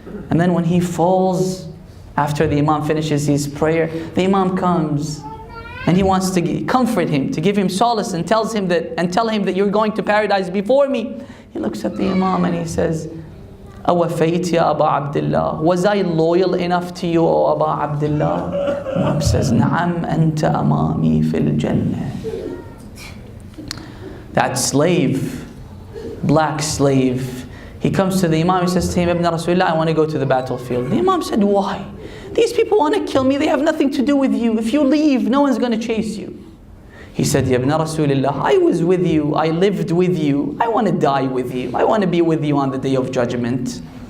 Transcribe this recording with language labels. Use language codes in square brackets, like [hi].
[en] And then when he falls, after the Imam finishes his prayer, the Imam comes and he wants to comfort him, to give him solace, and tell him that you're going to paradise before me. He looks at the Imam and he says, [ar] أَوَفَيْتِ يَا أَبَا عَبْدِ اللَّهِ. [en] Was I loyal enough to you, O Aba Abdullah? Imam says, [ar] نَعَمْ أَنْتَ أَمَامِي فِي الْجَنَّةِ. [en] That slave, black slave, he comes to the Imam, he says to him, Ibn Rasulullah, I want to go to the battlefield. The Imam said, why? These people want to kill me, they have nothing to do with you. If you leave, no one's going to chase you. He said, Ya Ibn Rasulullah, I was with you, I lived with you, I want to die with you, I want to be with you on the day of judgment.